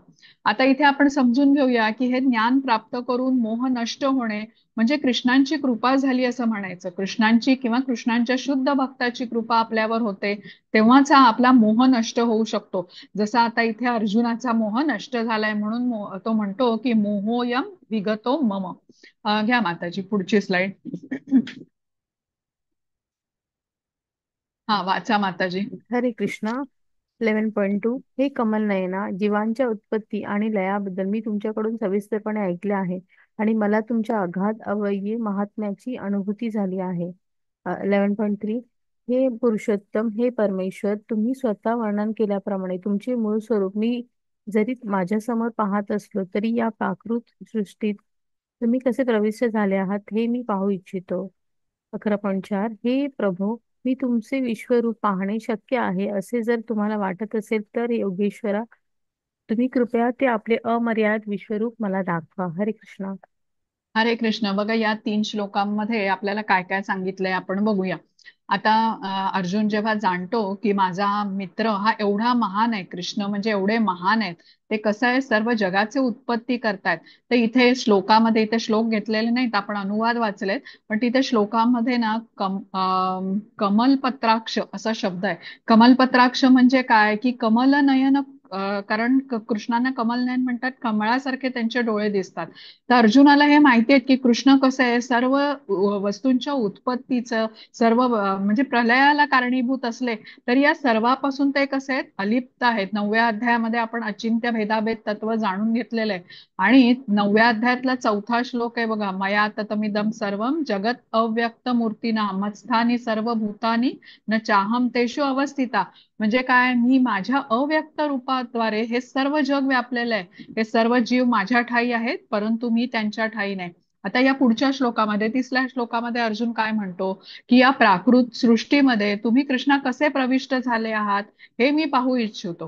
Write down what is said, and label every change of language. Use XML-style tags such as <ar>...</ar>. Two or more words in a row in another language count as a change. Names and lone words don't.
<mr>आता इथे आपण समजून घेऊया की हे ज्ञान प्राप्त करून मोह नष्ट होणे म्हणजे कृष्णांची कृपा झाली असं म्हणायचं. कृष्णांची किंवा कृष्णांच्या शुद्ध भक्ताची कृपा आपल्यावर होते, तेव्हाच हा आपला मोह नष्ट होऊ शकतो. जसा आता इथे अर्जुनाचा मोह नष्ट झालाय म्हणून तो म्हणतो की</mr> <sa>मोहोयम विगतो मम.</sa> <mr>घ्या माताजी पुढची स्लाइड. हा वाचा माताजी. हरे कृष्णा. 11.2 हे कमल नयना, जीवांच्या उत्पत्ती आणि लयाबद्दल मी तुमच्याकडून सविस्तरपणे ऐकले आहे आणि मला तुमच्या अगाध अव्ययीय महात्म्याची अनुभूती झाली आहे. 11.3 हे पुरुषोत्तम, हे परमेश्वर, तुम्ही स्वतः वर्णन केल्याप्रमाणे तुमचे मूळ स्वरूप मी जरी माझ्यासमोर पाहत असलो तरी या प्राकृत सृष्टीत तुम्ही कसे प्रविष्ट झाले आहात हे मी पाहू इच्छितो. 11.4 हे प्रभो, मी तुमचे विश्वरूप पाहणे शक्य आहे असे जर तुम्हाला वाटत असेल तर योगेश्वरा, तुम्ही कृपया ते आपले अमर्याद विश्वरूप मला दाखवा. हरे कृष्णा. हरे कृष्ण. बघा या 3 श्लोकांमध्ये आपल्याला काय काय सांगितलंय आपण बघूया. आता अर्जुन जेव्हा जाणतो की माझा मित्र हा एवढा महान आहे, कृष्ण म्हणजे एवढे महान आहेत, ते कसं आहे सर्व जगाचे उत्पत्ती करतायत. तर इथे श्लोकामध्ये, इथे श्लोक घेतलेले नाहीत, आपण अनुवाद वाचलेत, पण तिथे श्लोकामध्ये ना कमलपत्राक्ष असा शब्द आहे. कमलपत्राक्ष म्हणजे काय की कमल नयन, कारण कृष्णांना कमल नयन म्हणतात, कमळासारखे त्यांचे डोळे दिसतात. तर अर्जुनाला हे माहिती आहे की कृष्ण कसं आहे सर्व वस्तूंच्या उत्पत्तीचं, सर्व म्हणजे प्रलयाला कारणीभूत असले तरी या सर्वापासून ते कसे आहेत, अलिप्त आहेत. 9व्या अध्यायामध्ये आपण अचिंत्य भेदाभेद तत्व जाणून घेतलेलं आहे. आणि 9व्या अध्यायातला 4था श्लोक आहे बघा,</mr> <sa>मया ततमिदं सर्वम जगत अव्यक्त मूर्तीना मत्स्थानी सर्व भूतानी न चाहम तेषु अवस्थिता.</sa> <mr>म्हणजे काय, मी माझ्या अव्यक्त रूपाद्वारे हे सर्व जग व्यापलेलं आहे. हे सर्व जीव माझ्या ठायी आहेत, परंतु मी त्यांच्या ठायी नाही. आता या पुढच्या श्लोकामध्ये, 30व्या श्लोकामध्ये अर्जुन काय म्हणतो की या प्राकृत सृष्टीमध्ये तुम्ही कृष्णा कसे प्रविष्ट झाले आहात हे मी पाहू इच्छितो.</mr>